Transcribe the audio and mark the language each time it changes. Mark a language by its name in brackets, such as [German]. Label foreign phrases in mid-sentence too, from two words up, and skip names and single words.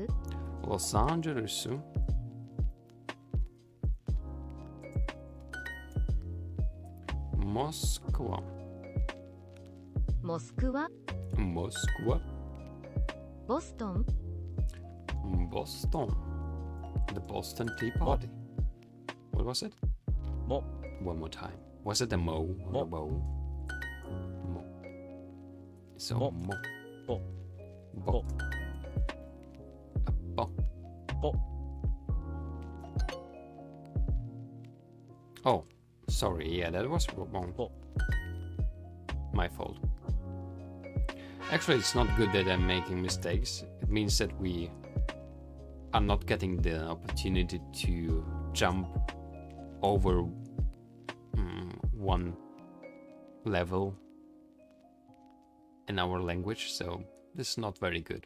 [English] Los Angeles. Moskva. Moskva. Moskva. Boston. Boston. The Boston Tea Party. What was it? [Japanese] Mo. [English] One more time. Was it a mo or [Japanese] Mo. [English] a bow? Mo. So [Japanese] Mo. mo. Bo. Bo. A bo. Bo. [English] Oh, sorry. Yeah, that was wrong. [Japanese] Bo. [English] My fault. Actually, it's not good that I'm making mistakes. It means that we are not getting the opportunity to jump over one level in our language, so this is not very good.